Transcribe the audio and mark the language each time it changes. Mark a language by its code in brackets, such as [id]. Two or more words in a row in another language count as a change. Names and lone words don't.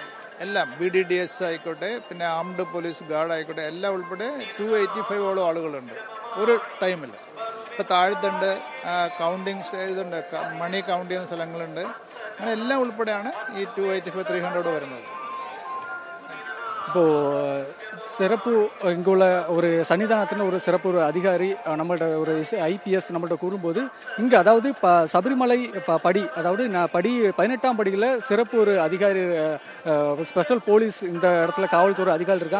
[ml] എല്ലാം BDDS ആയിക്കോട്ടെ, പിന്നെ [en] armed police guard [ml] ആയിക്കോട്ടെ, എല്ലാം ഉൾപ്പെടെ 285 ആളുകളുണ്ട് ഒരു ടൈമിൽ. ഇപ്പോൾ താഴത്തുണ്ട്, കൗണ്ടിങ് ഇതുണ്ട്, [en] money count [ml] ചെയ്യുന്ന സ്ഥലങ്ങളുണ്ട്. അങ്ങനെ എല്ലാം ഉൾപ്പെടെയാണ് ഈ 285-300 വരുന്നത്. [ta] இப்போது சிறப்பு இங்குள்ள ஒரு சன்னிதானத்தில் ஒரு சிறப்பு ஒரு அதிகாரி நம்மள்ட ஒரு IPS நம்மள்ட்ட கூறும்போது இங்கே அதாவது சபரிமலை படி அதாவது 18ாம் படியில் சிறப்பு ஒரு அதிகாரி [en] special police [ta] இந்த இடத்துல காவல்துறை அதிகாரி இருக்காங்க.